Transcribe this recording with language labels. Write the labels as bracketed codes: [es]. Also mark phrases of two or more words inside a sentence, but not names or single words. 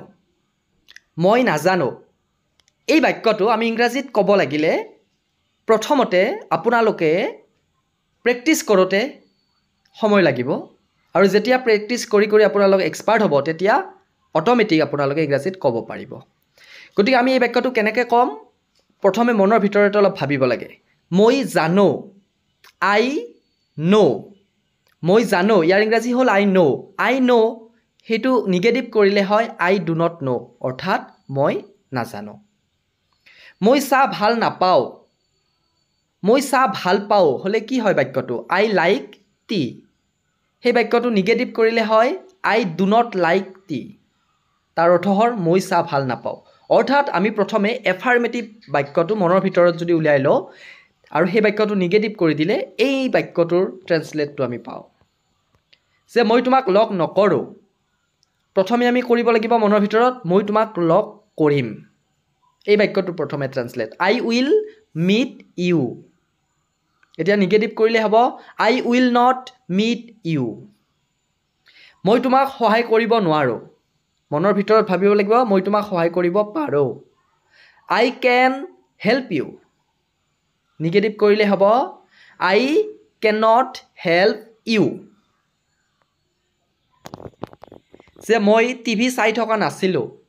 [as] মই নাজানো এই বাক্যটো আমি ইংৰাজীত ক'ব লাগিলে প্ৰথমতে আপোনালোকে প্ৰেক্টিছ কৰোতে সময় লাগিব আৰু যেতিয়া প্ৰেক্টিছ কৰি কৰি আপোনালোক এক্সপাৰ্ট হ'ব তেতিয়া অটোমেটিক আপোনালোকে ইংৰাজীত ক'ব পাৰিব। গতিকে আমি এই বাক্যটো কেনেকৈ ক'ম প্ৰথমে মনৰ ভিতৰতে অলপ ভাবিব লাগে। মই জানো, [en] I know. [as] মই জানো ইয়াৰ ইংৰাজী হ'ল [en] I know. I know [as] হেতু নিগেটিভ কৰিলে হয় [en] I do not know, [as] অৰ্থাৎ মই নাজানো। মই চাহ ভাল নাপাওঁ, মই চাহ ভাল পাওঁ হলে কি হয় বাক্যটো [en] I like tea. [as] সেই বাক্যটো নিগেটিভ কৰিলে হয় [en] I do not like tea. [as] তাৰ অৰ্থ হ'ল মই চাহ ভাল নাপাওঁ। অৰ্থাৎ আমি প্ৰথমে এফাৰ্মেটিভ বাক্যটো মনৰ ভিতৰত যদি উলিয়াই লওঁ আৰু সেই বাক্যটো নিগেটিভ কৰি দিলে এই বাক্যটোৰ ট্ৰান্সলেটটো আমি পাওঁ যে মই তোমাক লগ নকৰোঁ। প্ৰথমে আমি কৰিব লাগিব মনৰ ভিতৰত মই তোমাক লগ কৰিম। এই বাক্যটো প্ৰথমে ট্ৰান্সলেট [en] I will meet you. [as] এতিয়া নিগেটিভ কৰিলে হ'ব [en] I will not meet you. [as] মই তোমাক সহায় কৰিব নোৱাৰোঁ। মনৰ ভিতৰত ভাবিব লাগিব মই তোমাক সহায় কৰিব পাৰোঁ। [en] I can help you. [as] নিগেটিভ কৰিলে হ'ব [en] I can not help you. [as] যে মই টিভি চাই থকা নাছিলোঁ।